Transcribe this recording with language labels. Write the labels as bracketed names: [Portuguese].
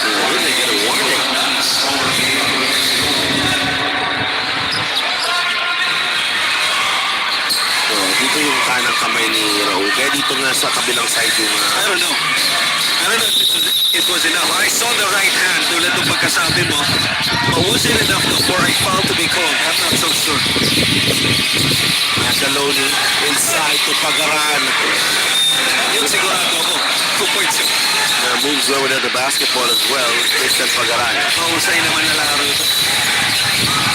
[English] Will they get a warning? [Filipino] So, dito yung kanang kamay ni Raul. Kaya dito nga sa kabilang side yung... [English] I don't know. I don't know if it was enough. I saw the right hand [Filipino] tulad ng pagkasabi mo. [English] But was it enough for a foul to be called? I'm not so sure. Macaloni inside to Pagaran. [Filipino] Yun sigurado ako. 2 points yun. [English] Moves over to the basketball as well. Christian Pagaran. [Filipino] Mahusay naman na laro ito.